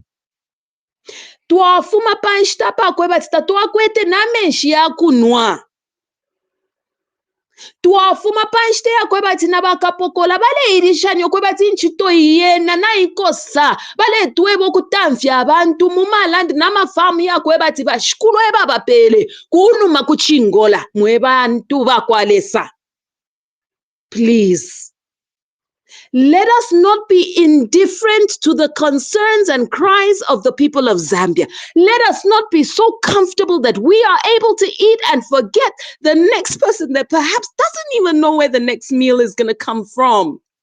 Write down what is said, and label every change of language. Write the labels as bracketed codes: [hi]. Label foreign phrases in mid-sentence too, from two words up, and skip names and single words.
[bem] twafuma panshita pakwe bati tatwakwete namenshi yakunwa twafuma panshite yakwe bati nabakapokola bale irishanyo kwe bati nchito yena na ikosa bale tuwebo kutamfya abantu mumalandi namafamu yakwe bati bashikulu eba bapele kunuma kuchingola mwe bantu bakwalesa. [en] Please, let us not be indifferent to the concerns and cries of the people of Zambia. Let us not be so comfortable that we are able to eat and forget the next person that perhaps doesn't even know where the next meal is going to come from.